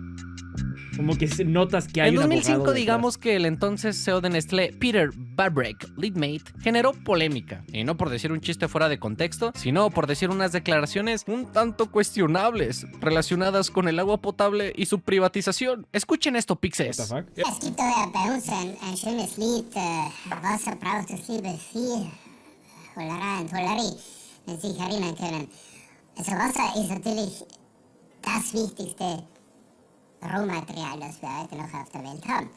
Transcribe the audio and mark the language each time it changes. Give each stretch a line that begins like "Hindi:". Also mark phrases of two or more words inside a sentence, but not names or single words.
Spanish: Como que notas que hay en un 2005 digamos que el entonces CEO de Nestlé, Peter Barbrek Leadmate, generó polémica. Y no por decir un chiste fuera de contexto, sino por decir unas declaraciones un tanto cuestionables relacionadas con el agua potable y su privatización. Escuchen esto, Pixes.
German: Es gibt bei uns ein schönes Lied, Wasser braucht das liebe Vieh, Hollerei, wenn Sie sich erinnern können. Also Wasser ist natürlich das wichtigste Rohmaterial, das wir heute noch auf der Welt haben.